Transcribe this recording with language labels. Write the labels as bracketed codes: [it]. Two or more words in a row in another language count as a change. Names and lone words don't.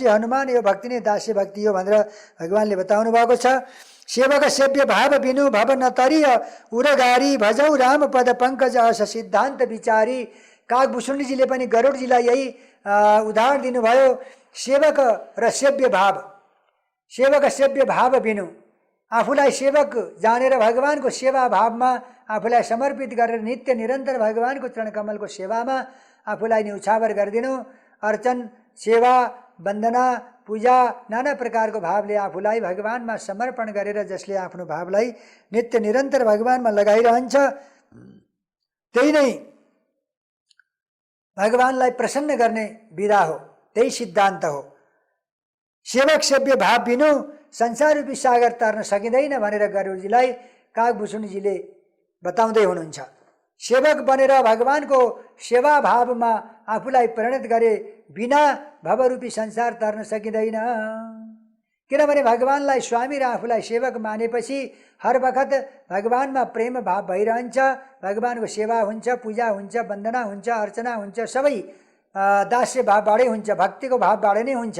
[ne] हनुमान यो भक्ति नै दास्य भक्ति हो भनेर भगवानले बताउनु भएको छ। [awa] सेवक सेव्य भाव बिनु भव नतरिय उरगारी, भजौ राम पद पङ्कज अस सिद्धान्त विचारी। [ne] कागभूषणजीले पनि गरुडजीलाई यही उदाहरण दिनुभयो। सेवक र सेव्य भाव, [awa] सेवक सेव्य भाव बिनु, [ne] आफूलाई सेवक जानेर भगवानको सेवा भावमा आफूलाई समर्पित गरेर नित्य निरन्तर भगवानको चरणकमलको सेवामा आफूलाई न्यौछावर गरिदिनु। अर्चन, सेवा, वन्दना, पूजा नाना प्रकारको भावले आफूलाई भगवानमा समर्पण गरेर जसले आफ्नो भावलाई नित्य निरन्तर भगवानमा लगाइरहन्छ, त्यही नै भगवानलाई प्रसन्न गर्ने विधा हो, त्यही सिद्धान्त हो। [awa] सेवक सेव्य भाव बिनु [ne] संसार रूपी सागर तर्न सकिँदैन भनेर गरुडजीलाई कागभूषणजीले बताउँदै हुनुहुन्छ। सेवक बनेर भगवानको सेवा भावमा आफूलाई परिणत गरे बिना भवरूपी संसार तर्न सकिँदैन। किनभने भगवानलाई स्वामी र आफूलाई सेवक मानेपछि हर बखत भगवानमा प्रेम भाव भइरहन्छ, भगवानको सेवा हुन्छ, पूजा हुन्छ, वन्दना हुन्छ, अर्चना हुन्छ, सबै दास्य भावबाटै हुन्छ, भक्तिको भावबाट नै हुन्छ।